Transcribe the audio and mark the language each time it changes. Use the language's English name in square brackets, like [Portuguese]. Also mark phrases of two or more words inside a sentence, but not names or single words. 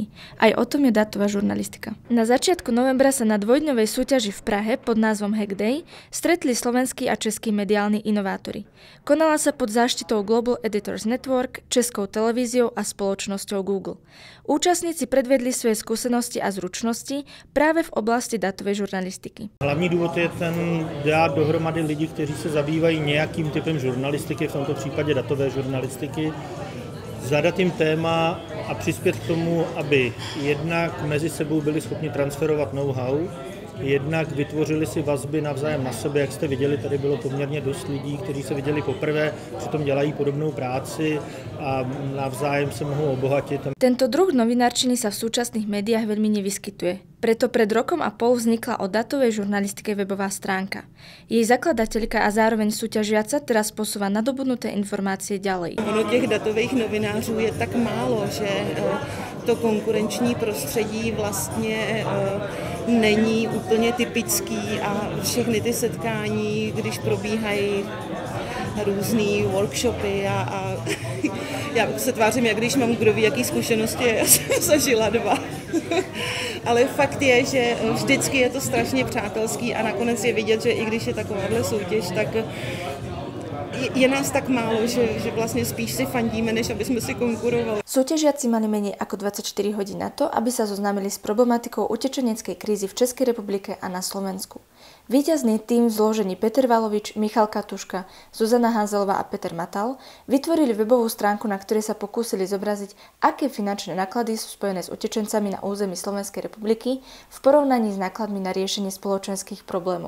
[Slovak] Aj o tom je dátová žurnalistika. Na začiatku novembra sa na dvojdňovej súťaži v Prahe pod názvom Hack Day stretli slovenskí a českí mediálni inovátori. Konala sa pod záštitou Global Editors Network, Českou televíziou a spoločnosťou Google. Účastníci predvedli svoje skúsenosti a zručnosti práve v oblasti dátovej žurnalistiky. [Czech] Hlavní důvod je ten dát dohromady lidi, kteří se zabývají nějakým typem žurnalistiky, v tomto případě datové žurnalistiky, zadat jim téma a přispět k tomu, aby jednak mezi sebou byli schopni transferovat know-how, jednak vytvořili si vazby navzájem na sebe. Jak jste viděli, tady bylo poměrně dost lidí, kteří se viděli poprvé, přitom dělají podobnou práci a navzájem se mohou obohatit. [Slovak] Tento druh novinárčiny sa v súčasných médiách veľmi nevyskytuje. Preto pred rokom a pol vznikla o datovej žurnalistike webová stránka. Jej zakladateľka a zároveň súťažiaca teraz posúva nadobudnuté informácie ďalej. [Czech] Ono těch datových novinářů je tak málo, že to konkurenční prostředí vlastně není úplně typický a všechny ty setkání, když probíhají různý workshopy a já se tvářím, jak když mám kdo ví, jaký zkušenosti, já jsem zažila 2. Ale fakt je, že vždycky je to strašně přátelský a nakonec je vidět, že i když je takováhle soutěž, tak je nás tak málo, že vlastne spíš si fandíme, než aby sme si konkurovali. [Slovak] Súťažiaci mali menej ako 24 hodín na to, aby sa zoznámili s problematikou utečeneckej krízy v Českej republike a na Slovensku. Víťazný tím v zložení Peter Valovič, Michal Katuška, Zuzana Hanzelová a Peter Matal vytvorili webovú stránku, na ktorej sa pokúsili zobraziť, aké finančné náklady sú spojené s utečencami na území Slovenskej republiky v porovnaní s nákladmi na riešenie spoločenských problémov.